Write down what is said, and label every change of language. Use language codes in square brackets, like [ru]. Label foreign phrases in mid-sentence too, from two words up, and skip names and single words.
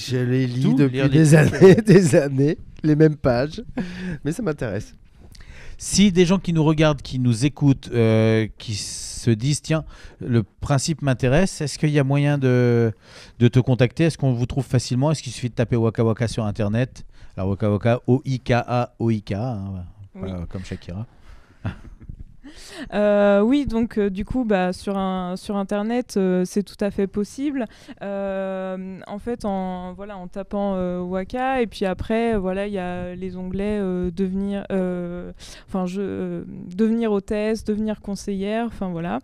[fr] je les lis depuis des années, les mêmes pages. Mais ça m'intéresse. Si des gens qui nous regardent, qui nous écoutent, qui se disent tiens, le principe m'intéresse, est-ce qu'il y a moyen de te contacter ? Est-ce qu'on vous trouve facilement ? Est-ce qu'il suffit de taper Waka Waka sur Internet ? Alors Waka Waka, O-I-K-A, O-I-K-A, oui. comme Shakira. Oui, donc du coup, sur Internet, c'est tout à fait possible. En fait, en tapant Waka, et puis après, il y a les onglets devenir hôtesse, devenir conseillère, voilà.